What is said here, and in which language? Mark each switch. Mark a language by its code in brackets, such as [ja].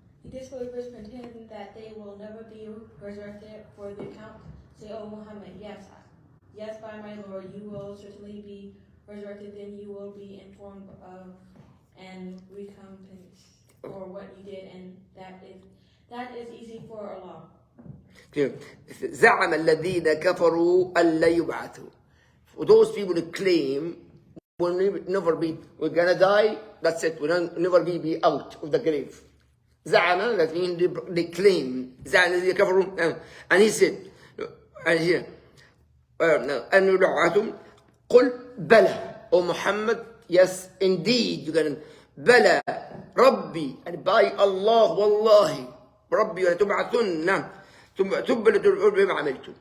[en] Disbelievers pretend that they will never be resurrected for the account. Say, O Muhammad, yes, yes, by my Lord, you will certainly be resurrected. Then you will be informed of and recompense for what you did, and that is easy for Allah. [ar] زعم الذين كفروا أن لا يبعثوا. [en] For those people who claim we'll never be, we're gonna die, that's it, we'll never be out of the grave. زعم, that means they claim. [ar] زعم الذين كفروا, [en] and he said, and here, [ar] أن يبعثوا, قل بلى, [en] O Muhammad, yes, indeed, you're gonna, [ar] بلى, ربي, [en] and by Allah, [ar] والله, ربي وتبعثن, بما عملتم.